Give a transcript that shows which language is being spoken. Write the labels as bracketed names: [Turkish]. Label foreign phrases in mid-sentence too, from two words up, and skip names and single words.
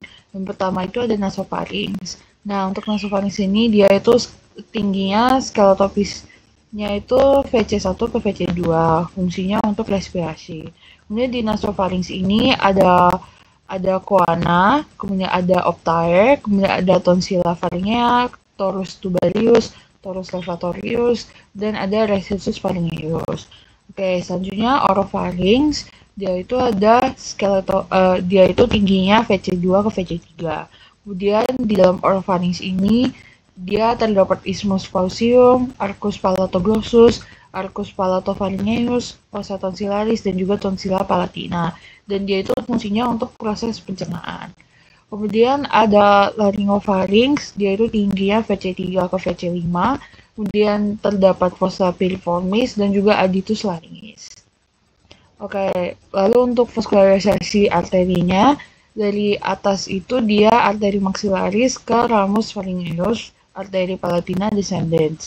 [Indonesian] Yang pertama itu ada nasopharynx. Nah, untuk nasopharynx ini dia itu tingginya skeletopisnya itu VC1 ke VC2, fungsinya untuk respirasi. Kemudian di nasopharynx ini ada coana, kemudian ada optae, kemudian ada tonsilla pharyngea, torus tubarius, torus levatorius, dan ada recessus pharyngeus. Oke, selanjutnya oropharynx, dia itu ada dia itu tingginya VC2 ke VC3. Kemudian di dalam oropharynx ini dia terdapat isthmus faucium, arcus palatoglossus, arcus palatopharyngeus, fossa tonsillaris, dan juga tonsilla palatina. Dan dia itu fungsinya untuk proses pencernaan. Kemudian ada laryngopharynx, dia itu tingginya VC3 ke VC5. Kemudian terdapat fossa piriformis dan juga aditus laryngis. Oke, lalu untuk vaskularisasi arterinya, dari atas itu dia arteri maxillaris ke ramus pharyngeus, arteri palatina descendens.